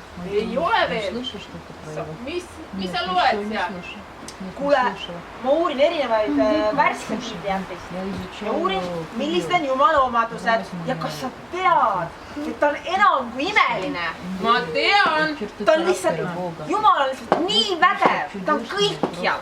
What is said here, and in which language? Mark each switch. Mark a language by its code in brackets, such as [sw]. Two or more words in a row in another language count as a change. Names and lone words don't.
[et] Ei ole veel. [ru] Слышишь что-то про его? [et] Mis sa loed seal? Kuule, ma uurin erinevaid värske Bibliämbist ja uurin, millised on Jumala omadused ja kas sa tead, et ta on enam kui imeline. Ma tean, Ta on lihtsalt, Jumal on lihtsalt nii vägev, ta on kõikjal,